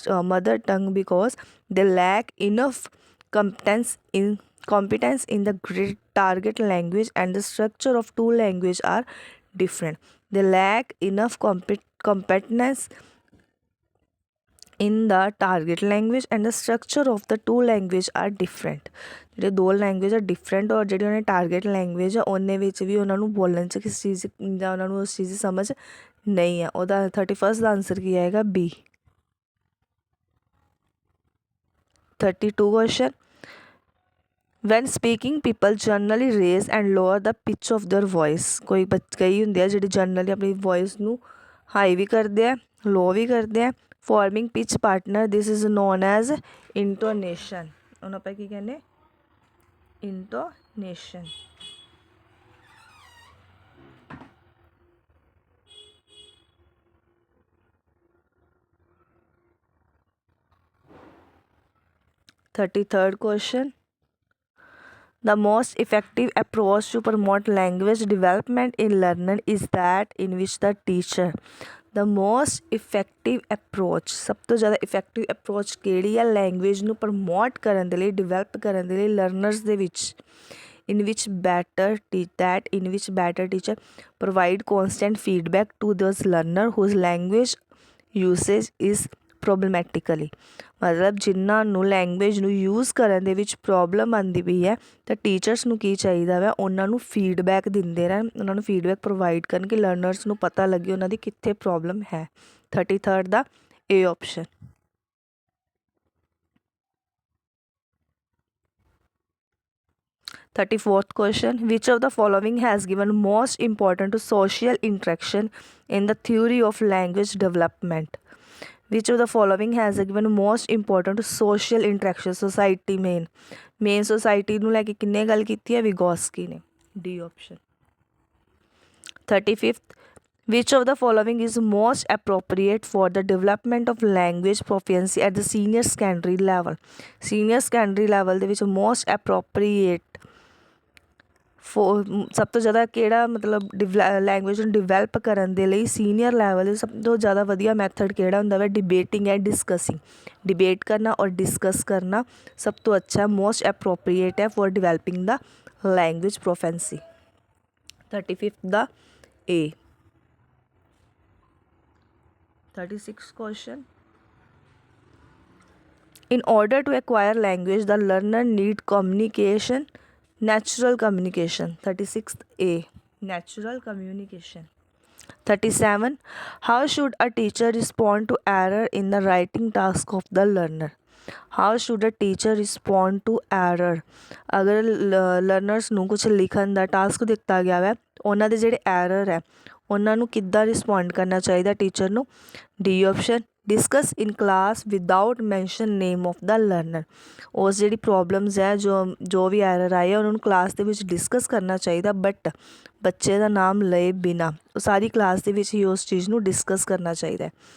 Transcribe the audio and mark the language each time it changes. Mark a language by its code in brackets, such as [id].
[en] mother tongue because they lack enough competence in the target language and the structure of two language are different. they lack enough competence in the target language and the structure of the two language are different. [pa] ਜਿਹੜੇ ਦੋ language ਆ different ਔਰ ਜਿਹੜੀ ਉਹਨਾਂ target language ਆ ਉਹਨੇ ਵਿੱਚ ਵੀ ਉਹਨਾਂ ਨੂੰ ਬੋਲਣ 'ਚ ਕਿਸ ਚੀਜ਼ ਜਾਂ ਉਹਨਾਂ ਨੂੰ ਉਸ ਚੀਜ਼ ਦੀ ਸਮਝ ਨਹੀਂ ਆ। ਉਹਦਾ 31 ਦਾ ਆਨਸਰ ਕੀ ਆਏਗਾ? B. [en] 32 question. When speaking, people generally raise and lower the pitch of their voice. [pa] ਕਈ ਹੁੰਦੇ ਆ ਜਿਹੜੇ ਜਨਰਲੀ ਆਪਣੀ ਵੋਇਸ ਨੂੰ ਹਾਈ ਵੀ ਕਰਦੇ ਆ, ਲੋ ਵੀ ਕਰਦੇ ਆ। [en] Forming pitch partner, this is known as intonation. [pa] ਉਹਨੂੰ ਆਪਾਂ ਕੀ ਕਹਿੰਦੇ? ਇੰਟੋਨੇਸ਼ਨ। [en] Third question. The most effective approach to promote language development in learner is that in which the teacher, the most effective approach, [pa] ਸਭ ਤੋਂ ਜ਼ਿਆਦਾ ਇਫੈਕਟਿਵ ਅਪਰੋਚ ਕਿਹੜੀ ਹੈ language ਨੂੰ promote ਕਰਨ ਦੇ ਲਈ, ਡਿਵੈਲਪ ਕਰਨ ਦੇ ਲਈ ਲਰਨਰਸ ਦੇ ਵਿੱਚ? [en] in which better teacher provide constant feedback to those learner whose language usage is problematically. [pa] ਮਤਲਬ ਜਿਨ੍ਹਾਂ ਨੂੰ ਲੈਂਗੁਏਜ ਨੂੰ ਯੂਜ਼ ਕਰਨ ਦੇ ਵਿੱਚ ਪ੍ਰੋਬਲਮ ਆਉਂਦੀ ਪਈ ਹੈ ਤਾਂ ਟੀਚਰਸ ਨੂੰ ਕੀ ਚਾਹੀਦਾ ਵਾ? ਉਹਨਾਂ ਨੂੰ ਫੀਡਬੈਕ ਦਿੰਦੇ ਰਹਿਣ, ਉਹਨਾਂ ਨੂੰ ਫੀਡਬੈਕ ਪ੍ਰੋਵਾਈਡ ਕਰਨ ਕਿ ਲਰਨਰਸ ਨੂੰ ਪਤਾ ਲੱਗੇ ਉਹਨਾਂ ਦੀ ਕਿੱਥੇ ਪ੍ਰੋਬਲਮ ਹੈ। 33rd ਦਾ A option. [en] 34th question. Which of the following has given most importance to social interaction in the theory of language development? Which of the following has given most importance to social interaction? [pa] Society main society ਨੂੰ ਲੈ ਕੇ ਕਿੰਨੇ ਗੱਲ ਕੀਤੀ ਹੈ? ਵਿਗੋਸਕੀ ਨੇ। D option. 35th. [en] Which of the following is most appropriate for the development of language proficiency at the senior secondary level? Senior secondary level [pa] ਦੇ ਵਿੱਚ most appropriate ਸਭ ਤੋਂ ਜ਼ਿਆਦਾ ਕਿਹੜਾ ਮਤਲਬ ਲੈਂਗੁਏਜ ਨੂੰ ਡਿਵੈਲਪ ਕਰਨ ਦੇ ਲਈ ਸੀਨੀਅਰ ਲੈਵਲ ਦੇ ਸਭ ਤੋਂ ਜ਼ਿਆਦਾ ਵਧੀਆ ਮੈਥਡ ਕਿਹੜਾ ਹੁੰਦਾ ਵਾ? [en] Debating and discussing. [pa] ਡਿਬੇਟ ਕਰਨਾ ਔਰ ਡਿਸਕਸ ਕਰਨਾ ਸਭ ਤੋਂ ਅੱਛਾ ਮੋਸਟ ਐਪਰੋਪਰੀਏਟ ਹੈ for developing ਦਾ language proficiency. 35th ਦਾ A. [en] 36th question. In order to acquire language, the learner need communication, natural communication. 36th A, natural communication. 37. How should a teacher respond to error in the writing task of the learner? How should a teacher respond to error? [pa] ਅਗਰ learners ਨੂੰ ਕੁਝ ਲਿਖਣ ਦਾ task ਦਿੱਤਾ ਗਿਆ ਹੈ, ਉਹਨਾਂ ਦੇ ਜਿਹੜੇ ਐਰਰ ਹੈ ਉਹਨਾਂ ਨੂੰ ਕਿੱਦਾਂ ਰਿਸਪੌਂਡ ਕਰਨਾ ਚਾਹੀਦਾ ਟੀਚਰ ਨੂੰ? D option. [en] Discuss in class without mention name of the learner. [pa] ਉਸ ਜਿਹੜੀ ਪ੍ਰੋਬਲਮਸ ਹੈ ਜੋ ਵੀ ਐਰਰ ਆਏ ਉਹਨਾਂ ਨੂੰ ਕਲਾਸ ਦੇ ਵਿੱਚ ਡਿਸਕਸ ਕਰਨਾ ਚਾਹੀਦਾ, ਬਟ ਬੱਚੇ ਦਾ ਨਾਮ ਲਏ ਬਿਨਾਂ ਉਹ ਸਾਰੀ ਕਲਾਸ ਦੇ ਵਿੱਚ ਹੀ ਉਸ ਚੀਜ਼ ਨੂੰ ਡਿਸਕਸ ਕਰਨਾ ਚਾਹੀਦਾ ਹੈ।